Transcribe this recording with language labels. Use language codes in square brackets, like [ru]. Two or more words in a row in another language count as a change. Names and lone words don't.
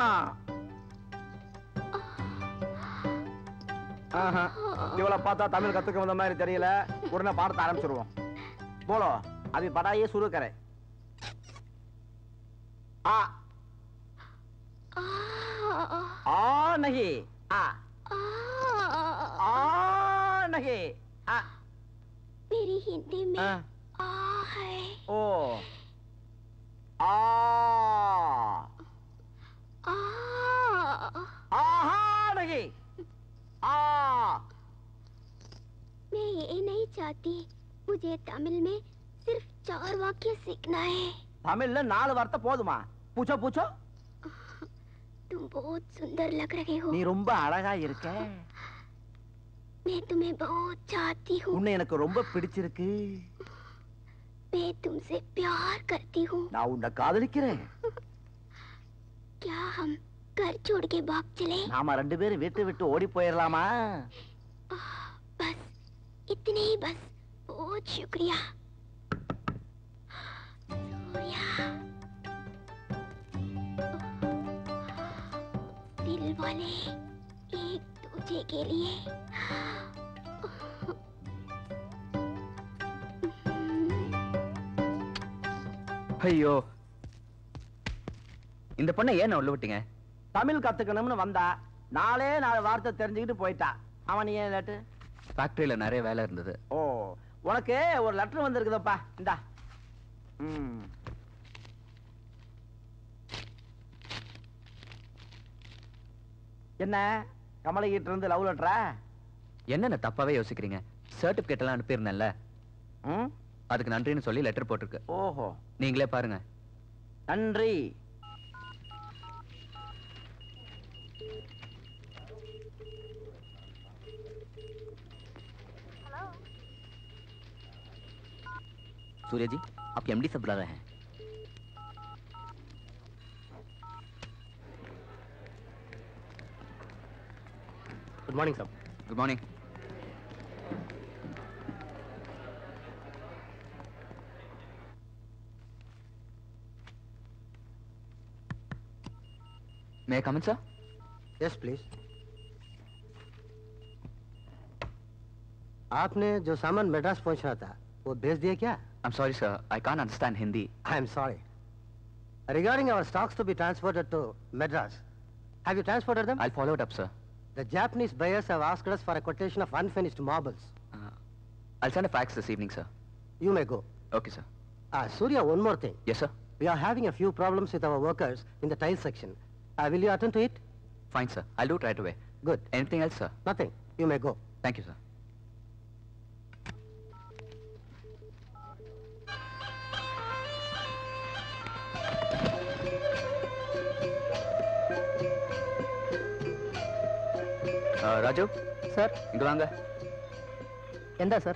[ta] இவளை பார்த்தா தமிழ் கத்துக்க வந்த மாதிரி தெரியல. உடனே பாடத்தை ஆரம்பிச்சிருவோம். [hi] போலோ अभी पढ़ाई शुरू करें. आ नहीं, आ नहीं, आ. मेरी हिंदी में आ है। ओ आ आहा नहीं, आ. मैं ये नहीं चाहती, मुझे तमिल में सिर्फ 4 वाक्य सीखना है. तमिल 4 वार्ता போதுமா? पूछो पूछो. तुम बहुत सुंदर लग रहे हो. [ta] நீ ரொம்ப அழகா இருக்க. [hi] मैं तुम्हें बहुत चाहती हूँ. [ta] உன்னை எனக்கு ரொம்ப பிடிச்சிருக்கு. [hi] मैं तुमसे प्यार करती हूँ. [ta] நான் உன்னை காதலிக்கிறேன். [hi] क्या हम घर छोड़ के भाग चले? [ta] நாம 2 பேரும் வீட்டை விட்டு ஓடி போயிரலாமா? [hi] बस इतने ही, बस. बहुत शुक्रिया सूर्या. दिल वाले एक दूजे के लिए. [ta] ஐயோ, இந்த பொண்ணை ஏன் உள்ள விட்டீங்க? தமிழ் கத்துக்கணும்னு வந்தா 4 வார்த்தை தெரிஞ்சுக்கிட்டு போயிட்டா. அவன் நீ ஏன் லேட்டு? ஃபேக்டரியில நிறைய வேலை இருந்தது. ஓ, உனக்கு ஒரு லெட்டர் வந்திருக்குதப்பா, இந்தா. என்ன கமலகிட்ட இருந்து [en] love letter? [ta] என்னென்ன தப்பாவே யோசிக்கிறீங்க? சர்டிபிகேட் எல்லாம் அனுப்பியிருந்தேன்ல, அதுக்கு நன்றின்னு சொல்லி லெட்டர் போட்டிருக்கு. ஓஹோ, நீங்களே பாருங்க. நன்றி. [hi] सूर्या जी, आपके एमडी से बुला रहे हैं. [en] good morning sir. good morning. May I come in, sir? Yes, please. आपने जो सामान मद्रास पहुंचना था वो भेज दिया क्या? I'm sorry, sir. I can't understand Hindi. I am sorry. Regarding our stocks to be transported to Madras, have you transported them? I'll follow it up, sir. The Japanese buyers have asked us for a quotation of unfinished marbles. I'll send a fax this evening, sir. You may go. Okay, sir. Surya, one more thing. Yes, sir. We are having a few problems with our workers in the tile section. Will you attend to it? Fine, sir. I'll do it right away. Good. Anything else, sir? Nothing. You may go. Thank you, sir. [ta] ராஜு சார், இங்க வாங்க. எந்த சார்?